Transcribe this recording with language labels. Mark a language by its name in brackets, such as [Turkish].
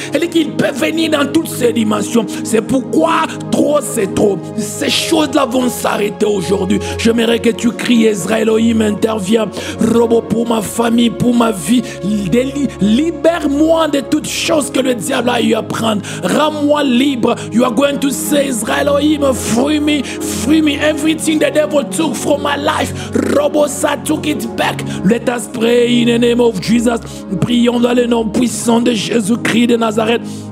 [French] Elle dit qu'il peut venir dans toutes ces dimensions. C'est pourquoi trop c'est trop. Ces choses-là vont s'arrêter aujourd'hui. J'aimerais que tu cries, Ezra Elohim intervient. Robo, pour ma famille, pour ma vie. Libère-moi de toutes choses que le diable a eu à prendre. Rends-moi libre. [English] You are going to say, Ezra Elohim, free me, everything the devil took from my life. Robosa took it back. Let us pray in the name of Jesus. [French] Prions dans le nom puissant de Jésus-Christ de Nazareth.